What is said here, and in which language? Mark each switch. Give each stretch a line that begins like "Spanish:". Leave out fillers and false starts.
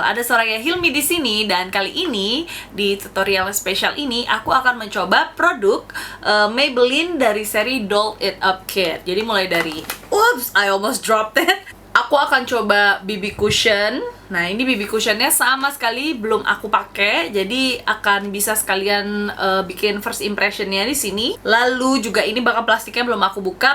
Indonesian: Ada Soraya Hilmi di sini dan kali ini di tutorial spesial ini aku akan mencoba produk Maybelline dari seri Doll It Up Kit. Jadi mulai dari,
English: oops, I almost dropped it.
Indonesian: Aku akan coba BB cushion. Nah, ini BB cushionnya sama sekali belum aku pakai, jadi akan bisa sekalian bikin first impressionnya di sini. Lalu juga ini bakal plastiknya belum aku buka.